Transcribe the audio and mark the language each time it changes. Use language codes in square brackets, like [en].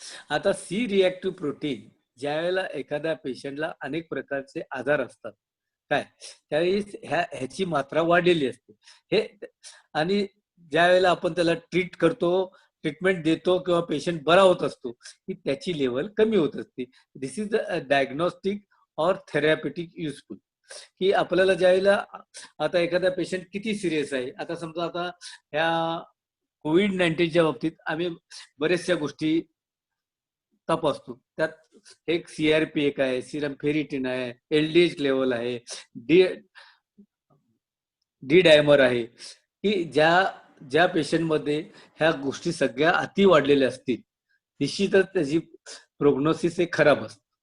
[mr] आता C reactive protein ज्या वेळेला एखाद्या पेशंटला अनेक प्रकारचे आजार असतात काय, त्यावेळी ह्याची मात्रा वाढलेली असते. हे आणि ज्या वेळेला आपण त्याला ट्रीटमेंट देतो किंवा पेशंट बरा होत असतो की त्याची लेवल कमी होत असते. [en] This is the diagnostic और therapeutic useful. [mr] की आपल्याला ज्यावेळेला आता एखादा पेशंट किती सिरियस आहे, आता समजा आता ह्या कोविड-19च्या बाबतीत आम्ही बऱ्याचशा गोष्टी तपासतो. त्यात एक सीआरपी एक आहे, सिरम फेरिटिन आहे, एलडीएच लेवल आहे, डी डायमर आहे, की ज्या पेशंटमध्ये ह्या गोष्टी सगळ्या अति वाढलेल्या असतील निश्चितच त्याची प्रोग्नोसिस हे खराब असते.